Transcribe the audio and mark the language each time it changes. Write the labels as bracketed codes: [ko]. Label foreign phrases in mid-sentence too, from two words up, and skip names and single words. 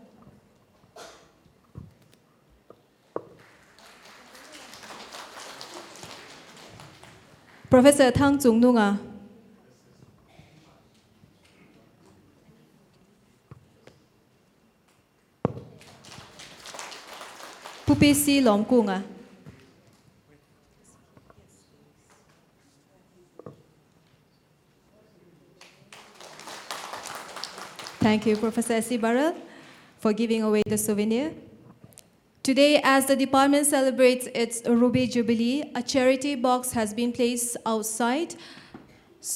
[en] Professor Thang Zung Nunga. Pupi Si Lom Kunga. Thank you, Professor S.C. Burrell, for giving away the souvenir. Today, as the department celebrates its Ruby Jubilee, a charity box has been placed outside.